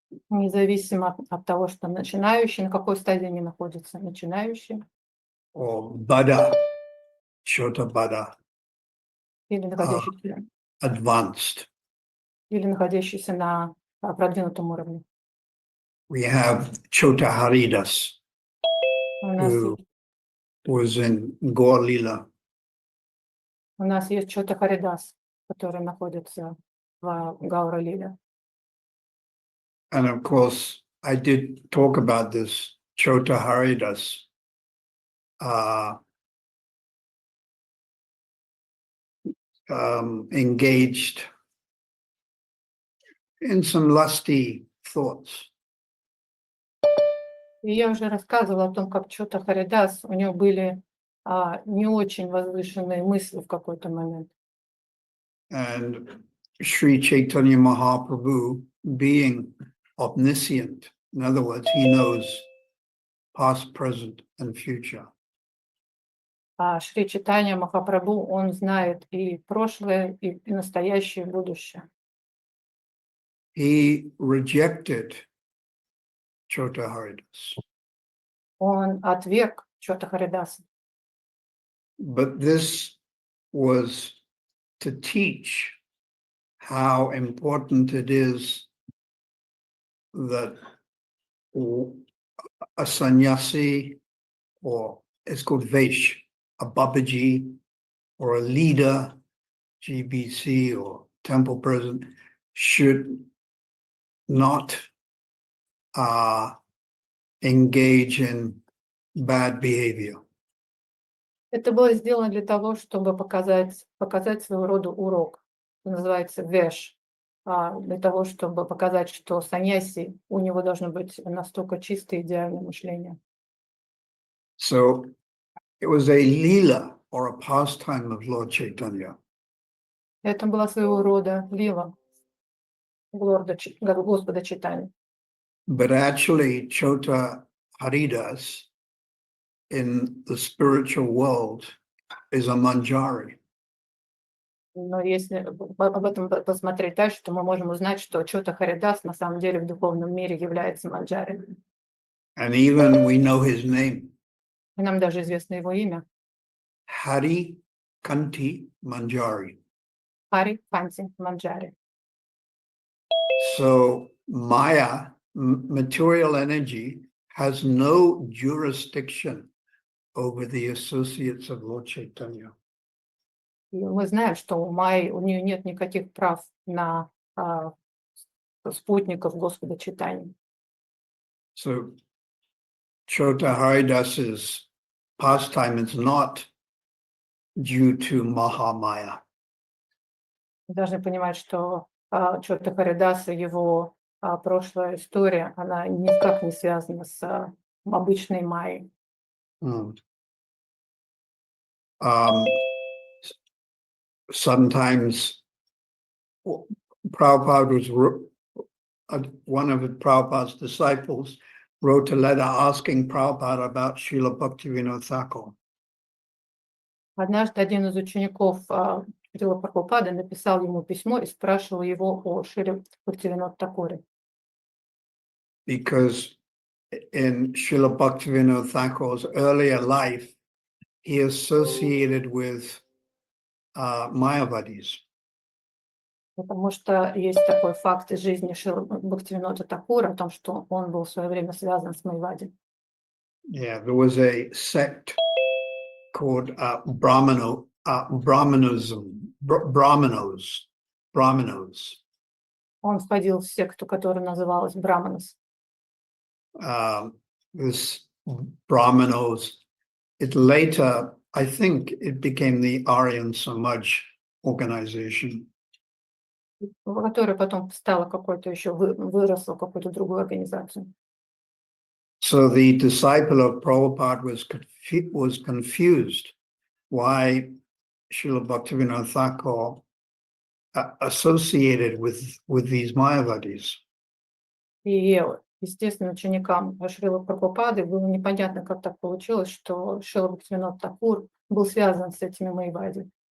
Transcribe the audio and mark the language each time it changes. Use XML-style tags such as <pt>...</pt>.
<ru>Независимо от того, что начинающий, на какой стадии они находятся, начинающие,</ru> <en>or Bada, Chota Bada,</en> <ru>или находящиеся,</ru> <en>advanced.</en> <ru>или находящиеся на продвинутом уровне.</ru> <en>We have Chota Haridas, who was in Gaur Lila.</en> <ru>У нас есть Чота Харидас, который находится в Гаура-лиле.</ru> <en>And of course, I did talk about this. Chota Haridas engaged in some lusty thoughts.</en> <ru>И я уже рассказывала о том, как Чота Харидас, у него были не очень возвышенные мысли в какой-то момент.</ru> <en>And Sri Chaitanya Mahaprabhu, being omniscient, in other words, he knows past, present, and future.</en> <ru>Шри Чайтанья Махапрабху, он знает и прошлое, и настоящее, и будущее.</ru> <en>He rejected Chota Haridas.</en> <ru>Он отверг Чота Харидаса.</ru> <en>But this was to teach how important it is that a sannyasi, or it's called Vaish, a Babaji, or a leader, GBC, or temple president, should not engage in bad behavior.</en> <ru>Это было сделано для того, чтобы показать своего рода урок. Это называется веш. Для того, чтобы показать, что саньяси, у него должно быть настолько чистое идеальное мышление.</ru> <en>So it was a lila or a pastime of Lord Chaitanya.</en> <ru>Это была своего рода лила Господа Чайтаньи.</ru> <en>But actually, Chota Haridas in the spiritual world is a manjari.</en> <ru>Но если об этом посмотреть дальше, то мы можем узнать, что Чота Харидас на самом деле в духовном мире является манджари.</ru> <en>And even we know his name,</en> <ru>И нам даже известно его имя.</ru> <en>Hari Kanti Manjari.</en> <ru>Хари Канти Манджари.</ru> <en>So Maya, material energy, has no jurisdiction over the associates of Lord Chaitanya.</en> <ru>И мы знаем, что у Майи, у нее нет никаких прав на спутников Господа Чайтаньи.</ru> <en>So Chota Haridas's pastime is not due to Mahamaya.</en> <ru>Мы должны понимать, что Чота Харидаса, его прошлая история, она никак не связана с обычной Майей.</ru> <en>Sometimes Prabhupada one of Prabhupada's disciples wrote a letter asking Prabhupada about Srila Bhaktivinoda Thakur.</en> <ru>Однажды один из учеников Шрила Прабхупады написал ему письмо и спрашивал его о Шриле Бхактивинода Тхакуре.</ru> <en>Because in Srila Bhaktivinoda Thakur's earlier life, he associated with Mayavadis.</en> <ru>Потому что есть такой факт из жизни Шрила Бхактивинода Тхакура о том, что он был в свое время связан с Майавади.</ru> <en>Yeah, there was a sect called Brahmanos.</en> <ru>Он входил в секту, которая называлась Браманас.</ru> <en>This Brahmanos, it later, I think it became the Aryan Samaj organization.</en> <ru>Которая потом стала какой-то еще, выросла в какую-то другую организацию.</ru> <en>So the disciple of Prabhupada was confused why Srila Bhaktivinoda Thakur associated with these Mayavadis.</en> <ru>И, естественно, ученикам Шрилы Прабхупады было непонятно, как так получилось, что Шрила Бхактивинод Тхакур был связан с этими Майавади.</ru>